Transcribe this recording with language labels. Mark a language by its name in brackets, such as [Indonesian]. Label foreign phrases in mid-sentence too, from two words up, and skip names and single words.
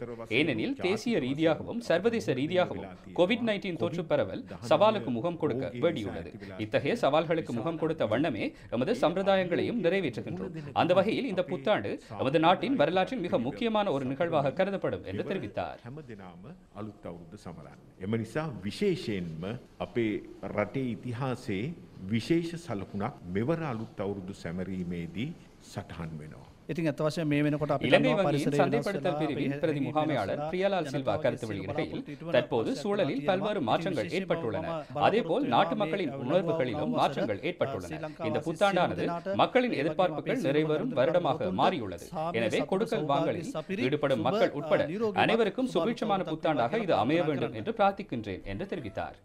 [Tamil] ஏனெனில் தேசிய ரீதியாகவும் சர்வதேச ரீதியாகவும் COVID-19 தொற்று பரவல் சவாலுக்கு முகம் கொடுக்க வேண்டியுள்ளது. இத்தகைய சவால்களுக்கு முகம் கொடுத்த வண்ணமே எமது சம்பிரதாயங்களையும் நிறைவேற்றுகின்றோம். அந்த வகையில் இந்த புத்தாண்டு எமது நாட்டின் வரலாற்றில் மிக முக்கியமான ஒரு நிகழ்வாக கருதப்படும் என்று தெரிவித்தார். [Sinhala] ඉතිහාසයේ විශේෂ සලකුණක් මෙවර අලුත් අවුරුදු සැමරීමේදී සටහන් වෙනවා. ඉතින් අත වශයෙන් මේ වෙනකොට අපි [Tamil] இலங்கை வங்கியின் சந்தைப்படுத்தல் பிரிவின் பிரதி முகாமையாளர் பிரியலால் சில்வா கருத்து வெளியிடுகையில், தற்போது சூழலில் பல்வேறு மாற்றங்கள் ஏற்பட்டுள்ளன. அதேபோல் நாட்டு மக்களின் உணர்வுகளிலும் மாற்றங்கள் ஏற்பட்டுள்ளன. இந்த புத்தாண்டானது மக்களின் எதிர்பார்ப்புகள் நிறைவேறும் வருடமாக மாறியுள்ளது. எனவே கொடுக்கல் வாங்கலில் ஈடுபடும் மக்கள் உட்பட அனைவருக்கும் சுபீட்சமான புத்தாண்டாக இது அமைய வேண்டும் என்று பிரார்த்திக்கின்றேன் என்று தெரிவித்தார்.